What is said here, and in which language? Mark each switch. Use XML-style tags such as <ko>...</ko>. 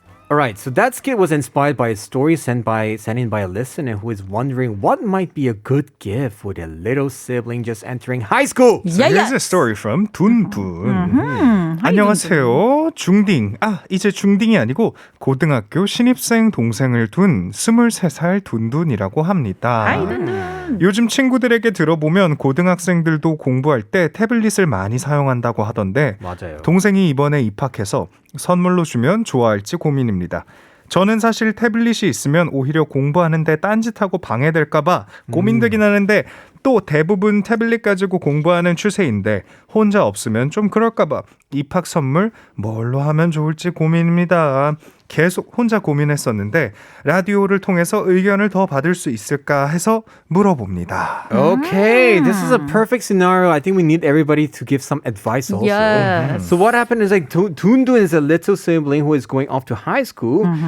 <en>All right, so that skit was inspired by a story sent in by a listener who is wondering what might be a good gift for their little sibling just entering high school. So here's a story from 둔둔.</en> <ko>안녕하세요. 중딩. 이제 중딩이 아니고 고등학교 신입생 동생을 둔 23살 둔둔이라고 합니다. 요즘 친구들에게 들어보면 고등학생들도 공부할 때 태블릿을 많이 사용한다고 하던데 맞아요. 동생이 이번에 입학해서 선물로 주면 좋아할지 고민입니다. 저는 사실 태블릿이 있으면 오히려 공부하는데 딴짓하고 방해될까봐 고민되긴 하는데 또 대부분 태블릿 가지고 공부하는 추세인데 혼자 없으면 좀 그럴까봐 입학 선물 뭘로 하면 좋을지 고민입니다. 계속 혼자 고민했었는데 라디오를 통해서 의견을 더 받을 수 있을까 해서 물어봅니다.</ko> <en>Okay, this is a perfect scenario. I think we need everybody to give some advice also. Yes. So what happened is like Dundun is a little sibling who is going off to high school.</en>